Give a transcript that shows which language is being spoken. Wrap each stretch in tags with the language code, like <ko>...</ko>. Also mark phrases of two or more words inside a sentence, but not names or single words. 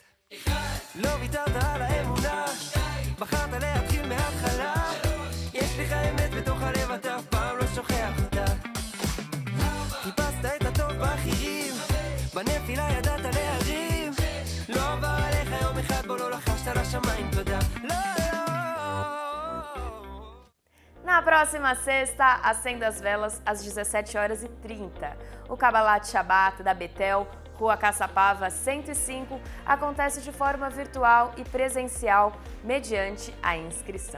<he>לא ויתרת על האמונה, בחרת להתחיל מההתחלה. יש לך אמת בתוך הלב, אתה אף פעם לא שוכח אותה. חיפשת את הטוב באחרים, בנפילה ידעת להרים. לא עבר עליך יום אחד בו לא לחשת לשמיים תודה.</he> <pt>Na próxima sexta, acenda as velas às 17h30. O Kabbalat Shabbat da Betel, Rua Caçapava 105, acontece de forma virtual e presencial mediante a inscrição.</pt>